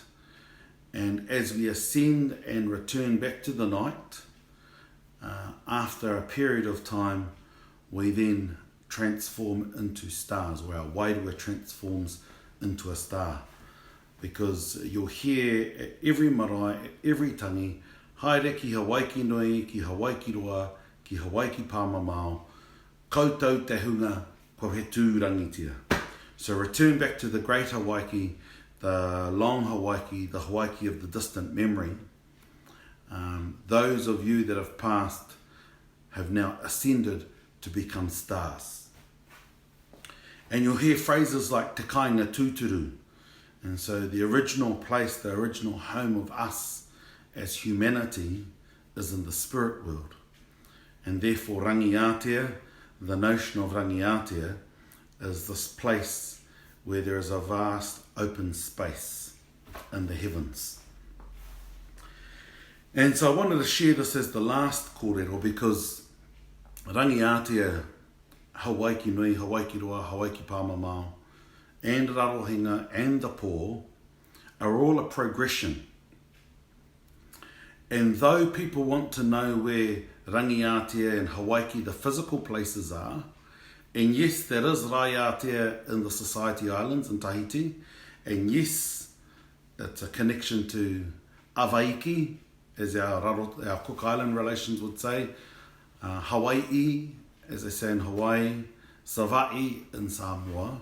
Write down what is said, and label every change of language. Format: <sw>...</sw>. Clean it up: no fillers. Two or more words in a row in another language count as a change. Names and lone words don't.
<en>And as we ascend and return back to the night, after a period of time, we then transform into stars, or our wairua transforms into a star. Because you'll hear at every marae, at every tangi,</en> <mi>haere ki Hawaiki Nui, ki Hawaiki Roa, ki Hawaiki Pāmamao, koutou te hunga, ko he tū rangitia.</mi> <en>So return back to the great Hawaiki, the long Hawaiki, the Hawaiki of the distant memory. Those of you that have passed have now ascended to become stars. And you'll hear phrases like</en> <mi>te kainga tūturu.</mi> <en>And so the original place, the original home of us as humanity is in the spirit world. And therefore Rangiatea, the notion of Rangiatea, is this place where there is a vast open space in the heavens. And so I wanted to share this as the last kōrero because Rangiatea, Hawaiki Nui, Hawaiki Roa, Hawaiki Pāmamao, and Rarohenga and the po are all a progression. And though people want to know where Rangiatea and Hawaiki, the physical places, are, and yes, there is Raiatea in the Society Islands in Tahiti, and yes, it's a connection to Hawaiki, as our Cook Island relations would say, Hawaii, as they say in Hawaii, Sava'i in Samoa.</en>